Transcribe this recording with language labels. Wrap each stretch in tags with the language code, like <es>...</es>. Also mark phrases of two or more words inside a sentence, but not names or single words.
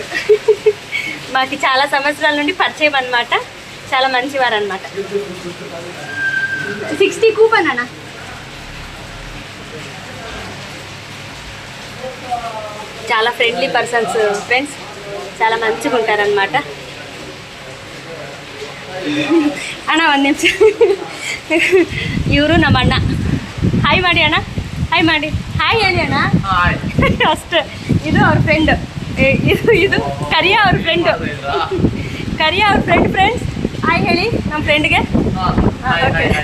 <te>మాకు చాలా సంవత్సరాల నుండి పరిచయం అన్నమాట. చాలా మంచివారు అన్నమాట. 60 కూపన్ అన్న. చాలా</te> <en>friendly persons friends,</en> <te>చాలా మంచిగా ఉంటారనమాట.</te> <kn>ಅಣ್ಣ 1 ನಿಮಿಷ. ಇವರು ನಮ್ಮ ಅಣ್ಣ. ಹಾಯ್ ಮಾಡಿ ಅಣ್ಣ, ಹಾಯ್ ಮಾಡಿ, ಹಾಯ್ ಹೇಳಿ ಅಣ್ಣ ಅಷ್ಟೇ. ಇದು ಅವ್ರ ಫ್ರೆಂಡ್, ಇದು ಕರಿಯಾ ಅವ್ರ ಫ್ರೆಂಡ್. ಕರಿಯಾ ಅವ್ರ ಫ್ರೆಂಡ್ಸ್. ಹಾಯ್ ಹೇಳಿ ನಮ್ಮ ಫ್ರೆಂಡ್ಗೆ.</kn>